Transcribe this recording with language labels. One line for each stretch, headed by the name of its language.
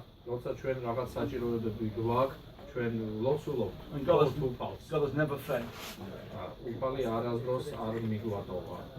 Georgian: როცა ჩვენ რაღაც საჭიროებები გვაქვს, ჩვენ ლოცულობთ.
English: And God has never failed.
Georgian: უფალი არასდროს არ მიგვატოვა.